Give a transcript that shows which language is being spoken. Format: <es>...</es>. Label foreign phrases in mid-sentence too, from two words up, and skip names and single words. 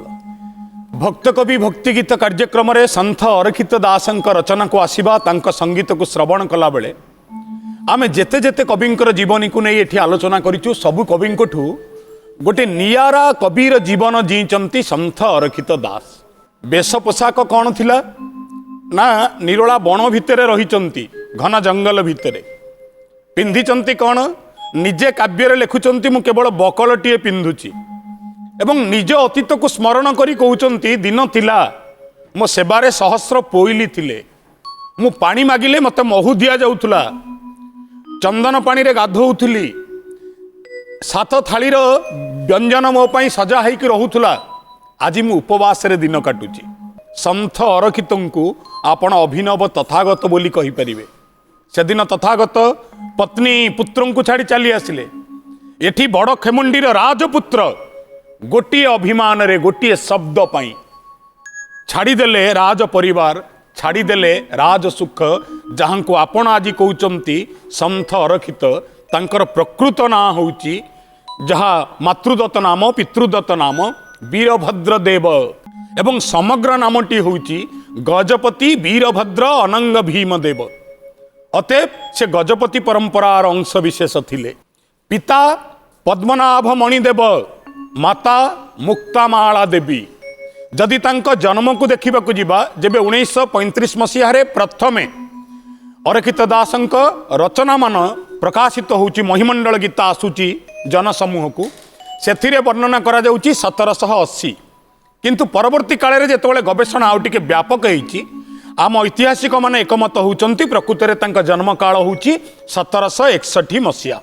<or>ଭକ୍ତ କବି ଭକ୍ତି ଗୀତ କାର୍ଯ୍ୟକ୍ରମ ରେ ସନ୍ଥ ଅରକ୍ଷିତ ଦାସଙ୍କ ରଚନା କୁ ଆସିବା ତାଙ୍କ ସଙ୍ଗୀତ କୁ ଶ୍ରବଣ କଲା ବେଳେ ଆମେ ଯେତେ ଯେତେ କବିଙ୍କର ଜୀବନୀ କୁ ନେଇ ଏଠି ଆଲୋଚନା କରିଛୁ ସବୁ କବିଙ୍କଠୁ ଗୋଟେ ନିଆରା କବିର ଜୀବନ ଜୀଇଁଛନ୍ତି ସନ୍ଥ ଅରକ୍ଷିତ ଦାସ। ବେଶ ପୋଷାକ କଣ ଥିଲା ନା ନିରୋଳା ବଣ ଭିତର ରହିଛନ୍ତି ଘନ ଜଙ୍ଗଲ ଭିତର ପିନ୍ଧିଛନ୍ତି କଣ ନିଜେ କାବ୍ୟ ଲେଖୁଛନ୍ତି ମୁଁ କେବଳ ବକଳଟିଏ ପିନ୍ଧୁଛି ଏବଂ ନିଜ ଅତୀତ କୁ ସ୍ମରଣ କରି କହୁଛନ୍ତି ଦିନ ଥିଲା ମୋ ସେବାରେ ସହସ୍ର ପୋଇଲି ଥିଲେ ମୁଁ ପାଣି ମାଗିଲେ ମତେ ମହୁ ଦିଆ ଯାଉଥିଲା ଚନ୍ଦନ ପାଣି ରେ ଗାଧଉଥିଲି ସାତ ଥାଳିର ବ୍ୟଞ୍ଜନ ମୋ ପାଇଁ ସଜା ହୋଇକି ରହୁଥିଲା ଆଜି ମୁଁ ଉପବାସ ରେ ଦିନ କାଟୁଛି। ସନ୍ଥ ଅରକ୍ଷିତଙ୍କୁ ଆପଣ ଅଭିନବ ତଥାଗତ ବୋଲି କହି ପାରିବେ। ସେଦିନ ତଥାଗତ ପତ୍ନୀ ପୁତ୍ରଙ୍କୁ ଛାଡ଼ି ଚାଲି ଆସିଲେ ଏଠି ବଡ଼ ଖେମୁଣ୍ଡିର ରାଜପୁତ୍ର ଗୋଟିଏ ଅଭିମାନ ରେ ଗୋଟିଏ ଶବ୍ଦ ପାଇଁ ଛାଡ଼ିଦେଲେ ରାଜ ପରିବାର ଛାଡ଼ିଦେଲେ ରାଜ ସୁଖ ଯାହାଙ୍କ କୁ ଆପଣ ଆଜି କହୁଛନ୍ତି ସନ୍ଥ ଅରକ୍ଷିତ ତାଙ୍କର ପ୍ରକୃତ ନାଁ ହେଉଛି ଯାହା ମାତୃଦତ୍ତ ନାମ ପିତୃଦତ୍ତ ନାମ ବୀରଭଦ୍ର ଦେବ ଏବଂ ସମଗ୍ର ନାମଟି ହେଉଛି ଗଜପତି ବୀରଭଦ୍ର ଅନଙ୍ଗ ଭୀମ ଦେବ। ଅତଏବ ସେ ଗଜପତି ପରମ୍ପରାର ଅଂଶ ବିଶେଷ ଥିଲେ। ପିତା ପଦ୍ମନାଭ ମଣିଦେବ ମାତା ମୁକ୍ତାମାଳା ଦେବୀ। ଯଦି ତାଙ୍କ ଜନ୍ମ କୁ ଦେଖା ଯିବ ଯେବେ 1935 ମସିହା ପ୍ରଥମେ ଅରକ୍ଷିତ ଦାସଙ୍କ ରଚନା ମାନ ପ୍ରକାଶିତ ହେଉଛି ମହିମଣ୍ଡଳ ଗୀତା ଆସୁଛି ଜନସମୂହ କୁ ସେଥିରେ ବର୍ଣ୍ଣନା କରା ଯାଉଛି 1780 କିନ୍ତୁ ପରବର୍ତ୍ତୀ କାଳ ରେ ଯେତେବେଳେ ଗବେଷଣା ଆଉ ଟିକେ ବ୍ୟାପକ ହୋଇଛି ଆମ ଐତିହାସିକ ମାନେ ଏକମତ ହେଉଛନ୍ତି ପ୍ରକୃତ ରେ ତାଙ୍କ ଜନ୍ମ କାଳ ହେଉଛି 1761 ମସିହା।</or>